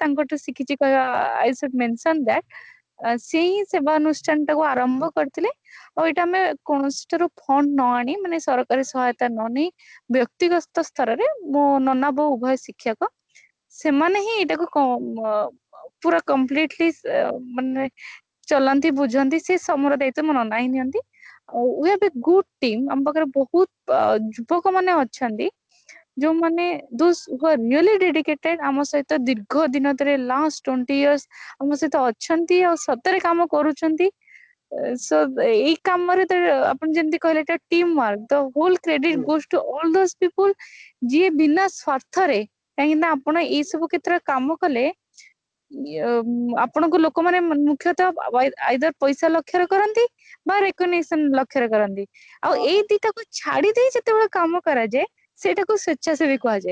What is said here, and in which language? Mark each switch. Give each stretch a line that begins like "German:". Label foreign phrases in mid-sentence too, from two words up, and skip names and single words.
Odia: ତାଙ୍କଠୁ ଶିଖିଛି କହିବା
English: I should mention that
Odia: ସେ ହିଁ ସେବାନୁଷ୍ଠାନ ଟାକୁ ଆରମ୍ଭ କରିଥିଲେ ଆଉ ଏଇଟା ଆମେ କୌଣସି ଠାରୁ ଫଣ୍ଡ ନ ଆଣି ମାନେ ସରକାରୀ ସହାୟତା ନ ନେଇ ବ୍ୟକ୍ତିଗତ ସ୍ତରରେ ମୋ ନନା ବୋଉ ଉଭୟ ଶିକ୍ଷକ ସେମାନେ ହିଁ ଏଇଟାକୁ ପୁରା କମ୍ପ୍ଲିଟଲି ମାନେ ଚଲାନ୍ତି ବୁଝନ୍ତି ସେ ସମର ଦାୟିତ୍ୱ ମୋ ନନା ହିଁ ନିଅନ୍ତି ଆଉ
English: we have a good team
Odia: ଆମ ପାଖରେ ବହୁତ ଯୁବକ ମାନେ ଅଛନ୍ତି ଯୋଉମାନେ
English: those who are really dedicated
Odia: ଆମ ସହିତ ଦୀର୍ଘ ଦିନ ଧରି
English: last 20 years
Odia: ଆମ ସହିତ ଅଛନ୍ତି ଆଉ ସତରେ କାମ କରୁଛନ୍ତି so ଏଇ କାମରେ ଆପଣ ଯେମିତି କହିଲେ ଏଟା
English: team work the whole credit goes to all those people
Odia: ଯିଏ ବିନା ସ୍ୱାର୍ଥରେ କାହିଁକି ନା ଆପଣ ଏଇ ସବୁ କ୍ଷେତ୍ରରେ କାମ କଲେ ଆପଣଙ୍କୁ ଲୋକମାନେ ମୁଖ୍ୟତଃ ଆଇଦର ପଇସା ଲକ୍ଷ୍ୟରେ କରନ୍ତି ବା ରେକଗ୍ନିସନ ଲକ୍ଷ୍ୟରେ କରନ୍ତି ଆଉ ଏଇ ଦିଟାକୁ ଛାଡି ଦେଇ ଯେତେବେଳେ କାମ କରାଯାଏ ସେଇଟାକୁ ସ୍ୱେଚ୍ଛାସେବୀ କୁହାଯାଏ